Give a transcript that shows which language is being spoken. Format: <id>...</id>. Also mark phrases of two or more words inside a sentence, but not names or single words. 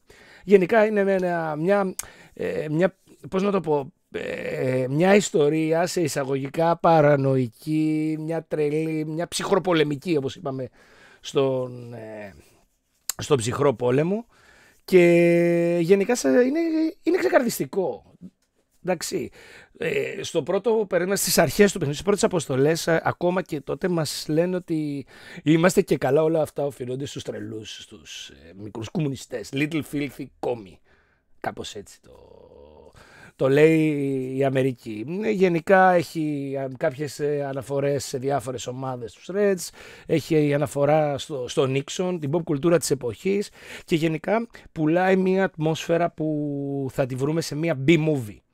<el>Γενικά είναι μια πώς να το πω, μια ιστορία σε εισαγωγικά παρανοϊκή, μια τρελή, μια ψυχροπολεμική, όπως είπαμε στον ψυχρό πόλεμο, και γενικά είναι ξεκαρδιστικό. Εντάξει, στο πρώτο περίμενα στις αρχές του παιχνιδιού, στις πρώτες αποστολές, ακόμα και τότε μας λένε ότι είμαστε και καλά, όλα αυτά οφείλονται στους τρελούς, στους μικρούς κομμουνιστές,</el> <en>little filthy commie,</en> <el>κάπως έτσι το λέει η Αμερική. Γενικά έχει κάποιες αναφορές σε διάφορες ομάδες του Reds, έχει αναφορά στο Nixon, την pop κουλτούρα της εποχής, και γενικά πουλάει μια ατμόσφαιρα που θα τη βρούμε σε μια B-movie.</el>